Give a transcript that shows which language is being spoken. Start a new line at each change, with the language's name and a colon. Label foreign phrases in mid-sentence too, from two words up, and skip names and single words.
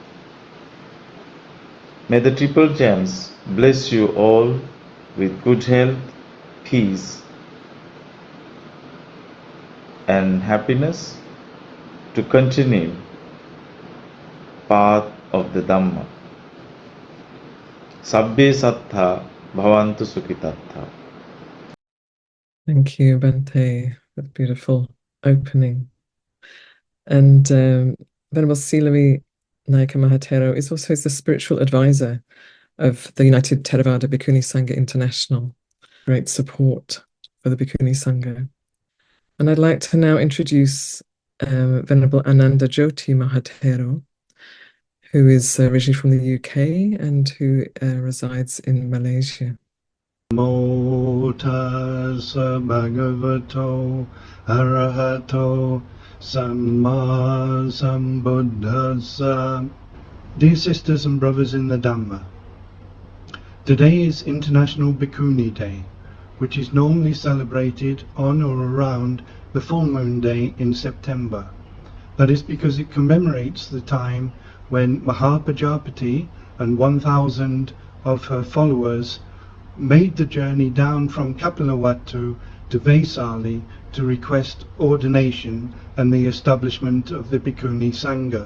English: May the Triple Gems bless you all with good health, peace, and happiness to continue path of the Dhamma.
Pali: Sabbe sattha bhavantu sukhitatha.
English: Thank you, Bhante, for the beautiful opening. And Venerable Silami Nayaka Mahatero is also the spiritual advisor of the United Theravada Bhikkhuni Sangha International. Great support for the Bhikkhuni Sangha. And I'd like to now introduce Venerable Ananda Jyoti Mahatero, who is originally from the UK and who resides in Malaysia.
Pali: Namo tassa bhagavato arahato samma sambuddhassa.
English: Dear sisters and brothers in the Dhamma, today is International Bhikkhuni Day, which is normally celebrated on or around the full moon day in September. That is because it commemorates the time when Mahapajapati and 1,000 of her followers made the journey down from Kapilavatthu to Vaisali to request ordination and the establishment of the Bhikkhuni Sangha.